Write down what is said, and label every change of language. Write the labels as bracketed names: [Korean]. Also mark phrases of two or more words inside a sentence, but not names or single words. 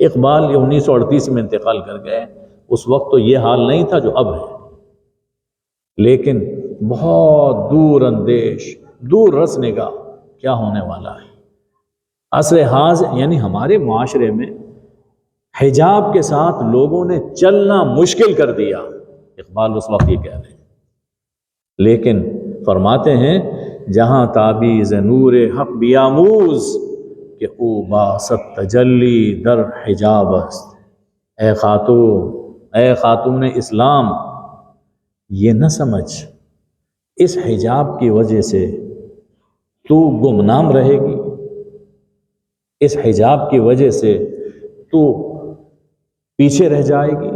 [Urdu] اقبال 1938 میں انتقال کر گئے، اس وقت تو یہ حال نہیں تھا جو اب ہے، لیکن بہت دور اندیش، دور رس نگاہ کیا ہونے والا ہے۔ عصر حاضر یعنی ہمارے معاشرے میں حجاب کے ساتھ لوگوں نے چلنا مشکل کر دیا، اقبال اس وقت یہ کہہ رہے ہیں۔ لیکن فرماتے ہیں [Persian] جہاں تابیز نور حق بیاموز، کہ او باست تجلی در حجاب است۔ [Urdu] اے خاتون اسلام، یہ نہ سمجھ اس حجاب کی وجہ سے تو گمنام رہے گی، اس حجاب کی وجہ سے تو پیچھے رہ جائے گی۔